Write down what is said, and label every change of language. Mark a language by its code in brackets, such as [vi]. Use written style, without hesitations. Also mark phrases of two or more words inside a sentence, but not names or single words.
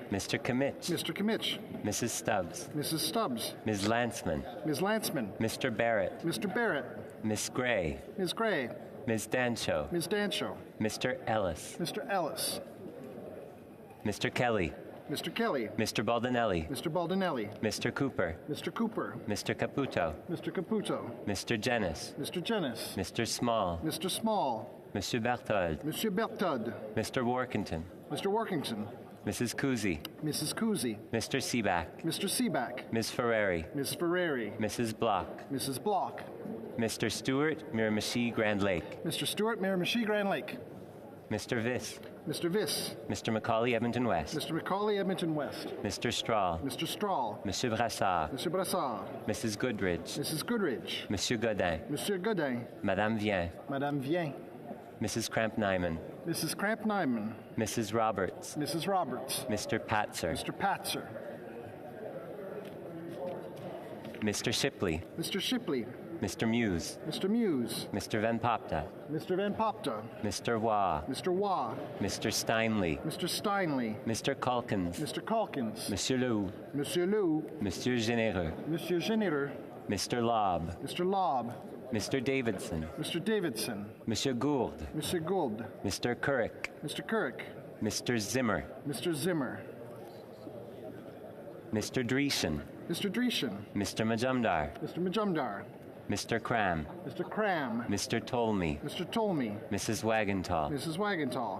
[en] Mr. Kimmich. Mr. Kimmich. Mrs. Stubbs. Mrs. Stubbs. Ms. Lantzman. Ms. Lantzman. Mr. Barrett. Mr. Barrett. Ms. Gray. Ms. Gray. Ms. Dancho. Ms. Dancho. Mr. Ellis. Mr. Ellis. Mr. Kelly. Mr. Kelly. Mr. Baldinelli. Mr. Baldinelli. Mr. Cooper. Mr. Cooper. Mr. Caputo. Mr. Caputo. Mr. Jennis. Mr. Jennis. Mr. Small. Mr. Small. Monsieur Berthold. Monsieur Berthold. Mr. Workington. Mr. Workington. Mrs. Kuzi. Mrs. Kuzi. Mr. Seaback. Mr. Seaback. Ms. Ferrari. Ms. Ferrari. Mrs. Block. Mrs. Block. Mr. Stewart, Miramichi, Grand Lake. Mr. Stewart, Miramichi, Grand Lake. Mr. Viss. Mr. Viss. Mr. Macaulay, Edmonton West. Mr. Macaulay, Edmonton West. Mr. Strahl. Mr. Strahl. Monsieur Brassard. Monsieur Brassard. Mrs. Goodridge. Mrs. Goodridge. Monsieur Godin. Monsieur Godin. Madame Vien. Madame Vien. Mrs. Cramp-Nyman. Mrs. Cramp-Nyman. Mrs. Roberts. Mrs. Roberts. Mr. Patzer. Mr. Patzer. Mr. Shipley. Mr. Shipley. Mr. Muse. Mr. Muse. Mr. Van Popta. Mr. Van Popta. Mr. Waugh. Mr. Waugh. Mr. Steinley. Mr. Steinley. Mr. Calkins. Mr. Calkins. Monsieur Lou. Monsieur Lou. Monsieur Généreux. Monsieur Généreux. Mr. Lobb. Mr. Lobb. Mr. Davidson. Mr. Davidson. Monsieur Gould. Monsieur Gould. Mr. Couric. Mr. Couric. Mr. Zimmer. Mr. Zimmer. Mr. Dreeshen. Mr. Dreeshen. Mr. Majumdar. Mr. Majumdar. Mr. Cram. Mr. Cram. Mr. Tolmie. Mr. Tolmie. Mrs. Wagenthal. Mrs. Wagenthal.